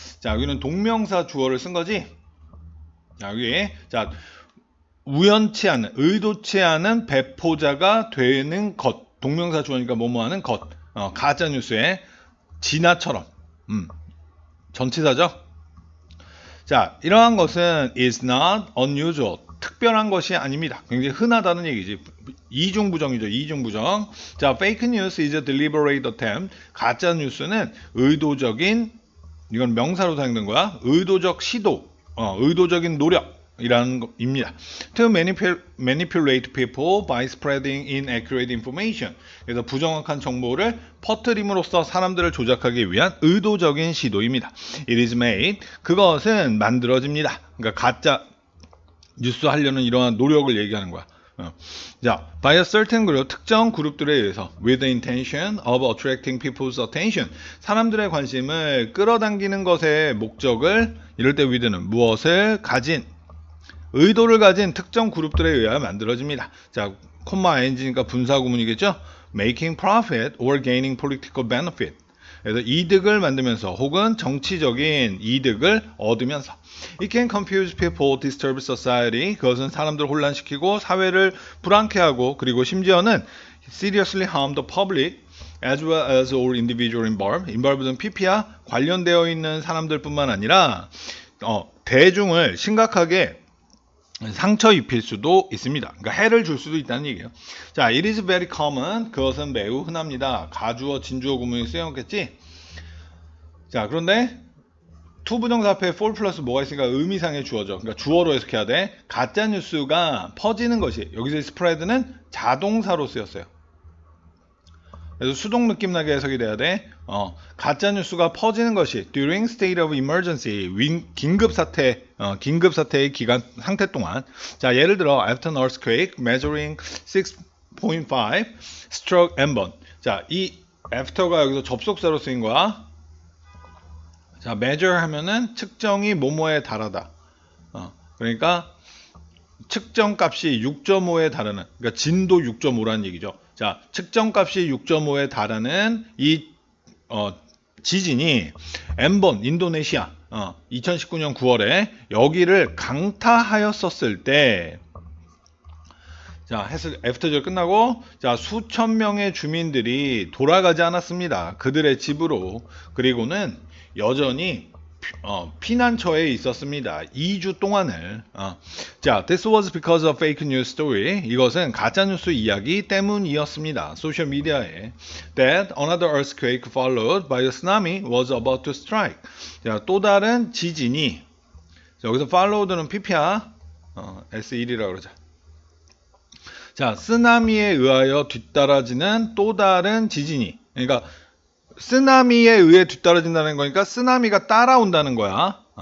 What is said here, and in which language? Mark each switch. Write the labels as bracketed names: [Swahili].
[Korean] 자, 여기는 동명사 주어를 쓴 거지. 자, 여기, 자, 우연치 않은, 의도치 않은 배포자가 되는 것. 동명사 주어니까 뭐뭐 하는 것. 가짜 뉴스의 Gina처럼. 전치사죠. 자, 이러한 것은 [English] is not unusual. [Korean] 특별한 것이 아닙니다. 굉장히 흔하다는 얘기지. 이중부정이죠. 이중부정. [English] 자, fake news is a deliberate attempt. [Korean] 가짜 뉴스는 의도적인, 이건 명사로 사용된 거야. 의도적 시도, 의도적인 노력이라는 겁니다. [English] To manipulate people by spreading inaccurate information. [Korean] 그래서 부정확한 정보를 퍼뜨림으로써 사람들을 조작하기 위한 의도적인 시도입니다. [English] It is made. [Korean] 그것은 만들어집니다. 그러니까 가짜 뉴스 하려는 이러한 노력을 얘기하는 거야. 자, [English] by a certain group, [Korean] 특정 그룹들에 의해서 [English] with the intention of attracting people's attention, [Korean] 사람들의 관심을 끌어당기는 것의 목적을 이럴 때 with는 무엇을 가진, 의도를 가진 특정 그룹들에 의하여 만들어집니다. 자, 콤마 ing니까 분사 구문이겠죠? [English] making profit or gaining political benefit. [Korean] 그래서 이득을 만들면서 혹은 정치적인 이득을 얻으면서 [English] It can confuse people, disturb society. [Korean] 그것은 사람들을 혼란시키고 사회를 불안케 하고 그리고 심지어는 [English] seriously harm the public as well as all individual involved. [Korean] involved는 PP와 관련되어 있는 사람들뿐만 아니라 대중을 심각하게 상처 입힐 수도 있습니다. 그러니까 해를 줄 수도 있다는 얘기예요. 자, [English] it is very common. [Korean] 그것은 매우 흔합니다. 가주어, 진주어 구문이 쓰여놓겠지? 자, 그런데 투부정사 앞에 for 플러스 뭐가 있으니까 의미상의 주어죠. 그러니까 주어로 해석해야 돼. 가짜 뉴스가 퍼지는 것이, 여기서 spread는 자동사로 쓰였어요. 그래서 수동 느낌 나게 해석이 돼야 돼. 가짜 뉴스가 퍼지는 것이 [English] during state of emergency, [Korean] 긴급 사태의 기간 상태 동안. 자, 예를 들어 [English] after an earthquake measuring 6.5 struck Ambon. [Korean] 자, 이 after가 여기서 접속사로 쓰인 거야. 자, measure 하면은 측정이 뭐뭐에 달하다. 그러니까 측정 값이 6.5에 달하는, 그러니까 진도 6.5라는 얘기죠. 자, 측정 값이 6.5에 달하는 이 지진이 엠본, 인도네시아 2019년 9월에 여기를 강타하였었을 때, 자, 애프터절 끝나고, 자, 수천 명의 주민들이 돌아가지 않았습니다. 그들의 집으로. 그리고는 여전히 피난처에 있었습니다. 2주 동안을. [English] 자, this was because of fake news story. [Korean] 이것은 가짜뉴스 이야기 때문이었습니다. 소셜 미디어에. [English] That another earthquake followed by a tsunami was about to strike. [Korean] 자, 또 다른 지진이, 자, 여기서 followed는 PP야. S1이라고 그러자. 자, 쓰나미에 의하여 뒤따라지는 또 다른 지진이. 그러니까 쓰나미에 의해 뒤따라진다는 거니까 쓰나미가 따라온다는 거야.